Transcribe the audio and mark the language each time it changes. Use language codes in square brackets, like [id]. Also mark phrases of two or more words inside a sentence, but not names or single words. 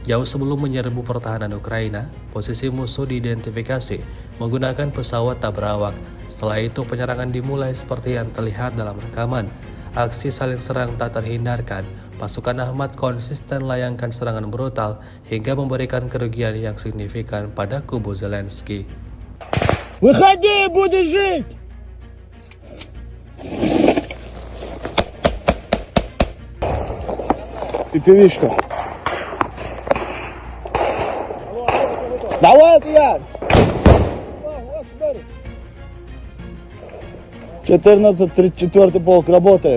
[id] Jauh sebelum menyerbu pertahanan Ukraina, posisi musuh diidentifikasi menggunakan pesawat tak berawak. Setelah itu penyerangan dimulai seperti yang terlihat dalam rekaman. Aksi saling serang tak terhindarkan. Pasukan Ahmad konsisten layangkan serangan brutal hingga memberikan kerugian yang signifikan pada kubu Zelensky. [ru] Выходи, будешь жить! Пипевишка. Давай, Яр! 14-34 полк работает.